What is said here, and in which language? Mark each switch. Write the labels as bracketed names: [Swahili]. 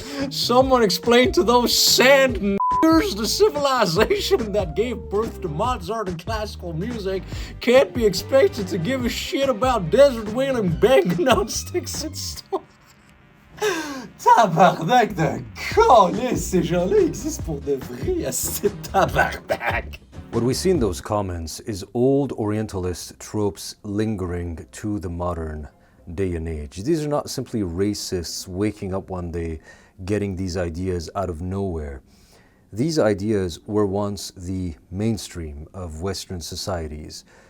[English] Someone explain to those sand n***ers the civilization that gave birth to Mozart and classical music can't be expected to give a shit about desert whaling banging on sticks and stones. [French] Tabarnak de collet, ces gens-là existent pour de vrai, c'est tabarnak. [English] What we see in those comments is old Orientalist tropes lingering to the modern day and age. These are not simply racists waking up one day getting these ideas out of nowhere. These ideas were once the mainstream of Western societies.